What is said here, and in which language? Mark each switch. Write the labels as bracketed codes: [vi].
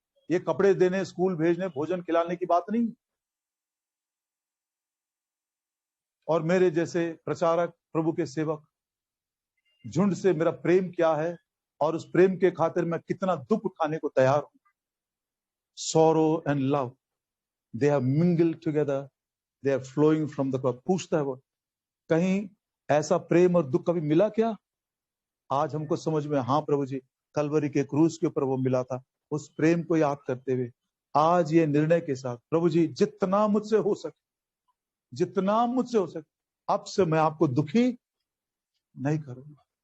[hi] ये कपड़े देने, स्कूल भेजने, भोजन खिलाने की बात नहीं। और मेरे जैसे प्रचारक, प्रभु के सेवक, झुंड से मेरा प्रेम क्या है और उस प्रेम के खातिर मैं कितना दुख उठाने को तैयार हूं। [en] Sorrow and love, they have mingled together, they are flowing from the cross. [hi] पूछता है वो, कहीं ऐसा प्रेम और दुख कभी मिला क्या? आज हमको समझ में, हाँ प्रभु जी, कलवरी के क्रूस के ऊपर वो मिला था। उस प्रेम को याद करते हुए आज ये निर्णय के साथ, प्रभु जी जितना मुझसे हो सके, जितना मुझसे हो सके, अब से मैं आपको दुखी नहीं करूंगा।